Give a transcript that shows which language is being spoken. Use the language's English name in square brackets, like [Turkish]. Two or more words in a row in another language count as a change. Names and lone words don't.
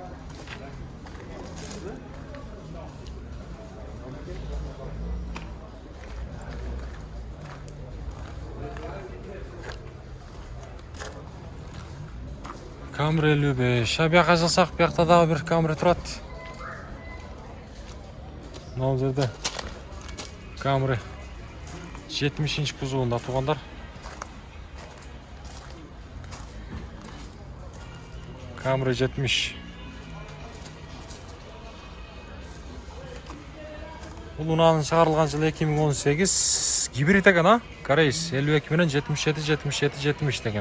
[Kazakh] Camry 55. Бұяқа жылсақ, бұяқта дағы бір Camry тұрады. Мынау жерде Camry 70-ші кузовында туғандар. Camry 70. [Kyrgyz] Бул унаанын чыгарылган жылы 2018 гибрид экен, а? Корейс 52 менен 77 деген.